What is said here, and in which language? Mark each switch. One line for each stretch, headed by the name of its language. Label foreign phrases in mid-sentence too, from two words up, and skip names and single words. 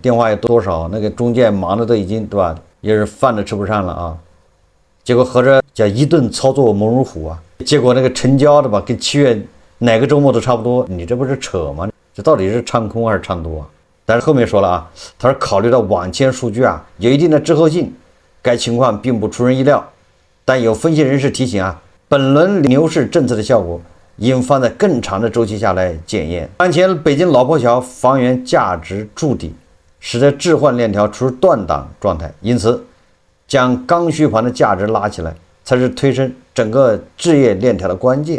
Chinese: 電話有多少，那個中介忙的都已經对吧，也是飯都吃不上了結果合着叫一頓操作猛如虎結果那個成交的吧，跟7月哪個周末都差不多，你這不是扯嗎？這到底是唱空還是唱多但是後面說了他說考慮到晚簽數據有一定的滯後性，該情況並不出人意料。但有分析人士提醒本輪牛市政策的效果應放在更長的周期下來檢驗。當前北京老破小房源價值築底，使得置換鏈條處於斷檔狀態，因此將剛需盤的價值拉起來，才是推升整個置業鏈條的關鍵。